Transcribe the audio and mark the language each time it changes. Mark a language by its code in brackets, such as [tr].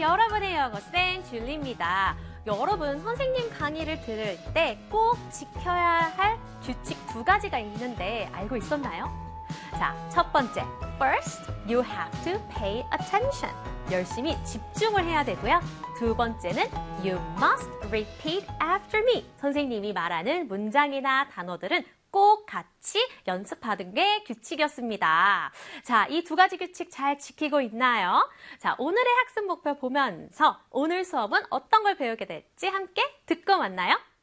[ko] 여러분의 영어쌤, 줄리입니다. 여러분, 선생님 강의를 들을 때 꼭 지켜야 할 규칙 두 가지가 있는데 알고 있었나요? 자, 첫 번째, [en] First, you have to pay attention. [ko] 열심히 집중을 해야 되고요. 두 번째는 [en] You must repeat after me. [ko] 선생님이 말하는 문장이나 단어들은 꼭 같이 연습하는 게 규칙이었습니다. 자, 이 두 가지 규칙 잘 지키고 있나요? 자, 오늘의 학습 목표 보면서 오늘 수업은 어떤 걸 배우게 될지 함께 듣고 만나요.